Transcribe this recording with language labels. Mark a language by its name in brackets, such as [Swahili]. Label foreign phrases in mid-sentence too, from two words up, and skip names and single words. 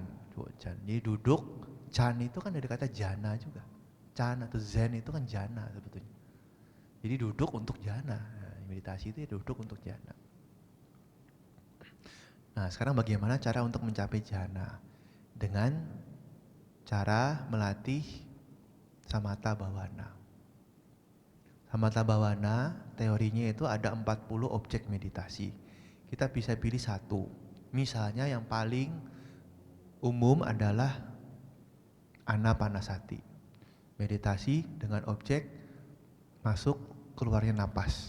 [Indonesian] Jadi duduk, chan itu kan dari kata jhana juga. Chan atau zen itu kan jhana sebetulnya. Jadi duduk untuk jhana. Nah, meditasi itu ya duduk untuk jhana. Nah, sekarang bagaimana cara untuk mencapai jhana? Dengan cara melatih [Pali] samatha bhavana. Samatha bhavana [Indonesian] teorinya itu ada 40 objek meditasi. Kita bisa pilih satu. Misalnya yang paling umum adalah anapanasati. Meditasi dengan objek masuk keluarnya napas.